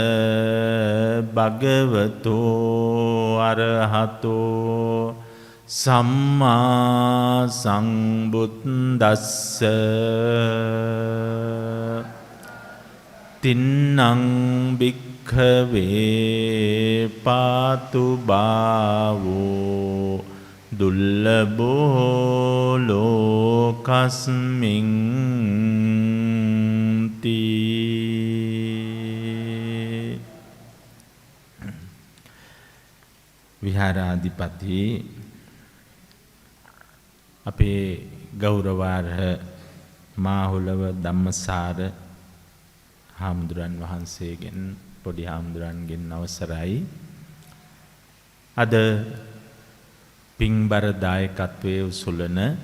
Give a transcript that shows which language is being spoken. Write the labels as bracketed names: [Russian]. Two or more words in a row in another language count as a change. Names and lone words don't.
[Pali] භගවතෝ අරහතෝ සම්මා සම්බුද්දස්ස තින්නං භික්ඛවේ පාතු භාවෝ දුල්ලභෝ ලෝකස්මින් විහාරාධිපති [Sinhala] අපේ ගෞරවාර්හ මාහුලව ධම්මසාර හාමුදුරන් වහන්සේගෙන් පොඩි හාමුදුරන්ගෙන් අවසරයි අද පින්බර දායකත්වයේ උසුලන